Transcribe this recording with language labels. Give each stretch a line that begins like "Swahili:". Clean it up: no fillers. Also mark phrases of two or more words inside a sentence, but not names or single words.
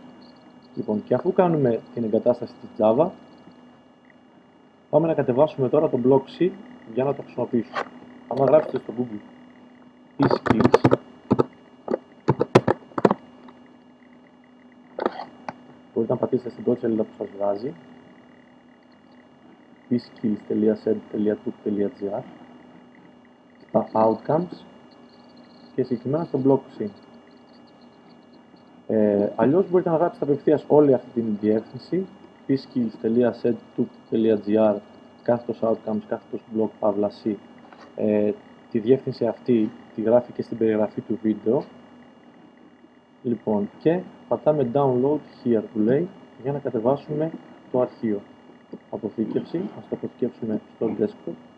Greek: Λοιπόν, και αφού κάνουμε την εγκατάσταση της Java, πάμε να κατεβάσουμε τώρα το Block C για να το χρησιμοποιήσουμε. Αν γράψετε στο Google e-skills, μπορείτε να πατήσετε στην πρώτη σελίδα που σας βγάζει, e-skills.sed.took.gr, στα Outcomes και συγκεκριμένα στο Block C. Αλλιώς μπορείτε να γράψετε απευθείας όλη αυτή την διεύθυνση, e-skills.sed.took.gr, κάθετος Outcomes, κάθετος Block Παύλα C. Τη διεύθυνση αυτή τη γράφει και στην περιγραφή του βίντεο. Λοιπόν, και πατάμε
English: Download Here
Greek: που λέει για να κατεβάσουμε το αρχείο. Αποθήκευση, ας το αποθηκεύσουμε στο desktop.